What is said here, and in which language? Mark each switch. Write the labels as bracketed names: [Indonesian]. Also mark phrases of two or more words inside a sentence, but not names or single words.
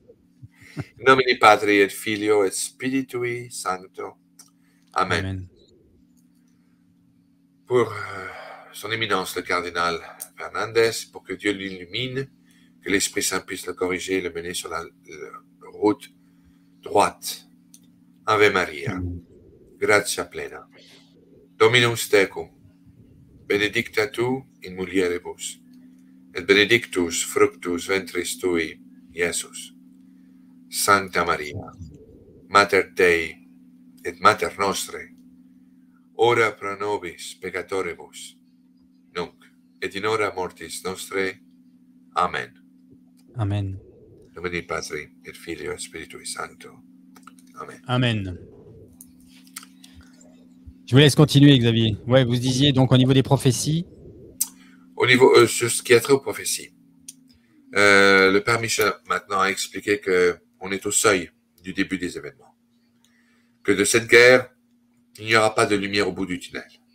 [Latin] In nomine Patri et Filio et Spiritui Sancto. Amen. Amen. [French] Pour son éminence, le cardinal Fernandez, pour que Dieu l'illumine, que l'Esprit Saint puisse le corriger et le mener sur la route droite. [Latin] Ave Maria, gratia plena. Dominus tecum, benedicta tu in mulieribus, et benedictus fructus ventris tui, Iesus. Sancta Maria, Mater Dei et Mater Nostre, ora pro nobis peccatoribus, nunc et in hora mortis nostre. Amen. Amen. Domini Patri et Filio et Spiritui Sancto. Amen. Amen. [French] Je vous laisse continuer, Xavier. Ouais, vous disiez donc au niveau des prophéties. Au niveau sur ce qui a trait aux prophéties, le Père Michel maintenant a expliqué qu'on est au seuil du début des événements, que de cette guerre, il n'y aura pas de lumière au bout du tunnel.